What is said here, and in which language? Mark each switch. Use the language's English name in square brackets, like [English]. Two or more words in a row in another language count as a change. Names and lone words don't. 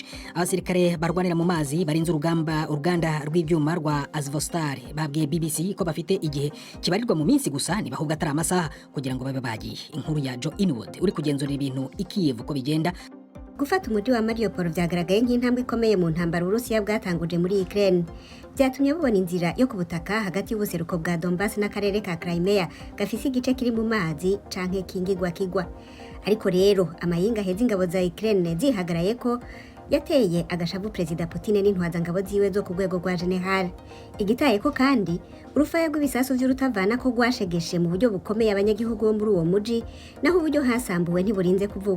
[Rundi] Abasirikare barwanira mu mazi barinze uruganda rw'ibyuma rwa Azovstal babwiye BBC ko bafite igihe kibarirwa mu minsi gusa niba ahubwo atari amasaha kugira ngo babe bagiye. Inkuru ya Joe Inwood uri kugenzura ibintu i Kiev uko bigenda. Gufata umujyi wa Mariupol byagaragaye nk'intambwe ikomeye mu ntambara Urusiya bwatanguje muri Ukraine. Byatumye bubona inzira yo ku butaka hagati y'ubuseruko bwa Donbass n'akarere ka Crimea gafise igice kiri mu mazi canke kingigwa kigwa. Ariko rero amayinga heza ingabo za Ukraine zihagaraye ko yateye agashavu Perezida Putin n'intwaza ngabo ziwe zo ku rwego rwa general. Igitaye ko kandi urufaya rw'ibisasu vy'urutavana ko rwashegeshe mu buryo bukomeye abanyagihugu bo muri uwo muji, naho uburyo hasambuwe ntiburinze kuvugwa.